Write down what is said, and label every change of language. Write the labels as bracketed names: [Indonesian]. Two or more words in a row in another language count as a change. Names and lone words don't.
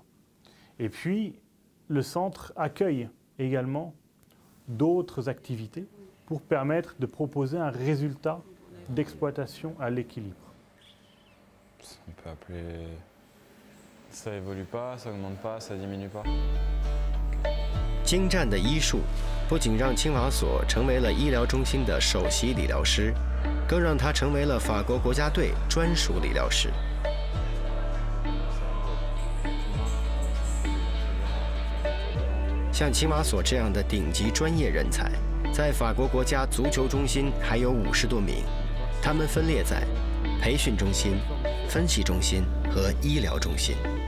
[French] Et puis, le centre accueille également d'autres activités pour permettre de proposer un résultat d'exploitation à l'équilibre. On peut appeler... Ça évolue pas, ça augmente pas, ça diminue pas. [Chinese] 精湛的医术不仅让青瓦索成为了医疗中心的首席理疗师，更让他成为了法国国家队专属理疗师。像青瓦索这样的顶级专业人才，在法国国家足球中心还有50多名，他们分列在培训中心、分析中心和医疗中心。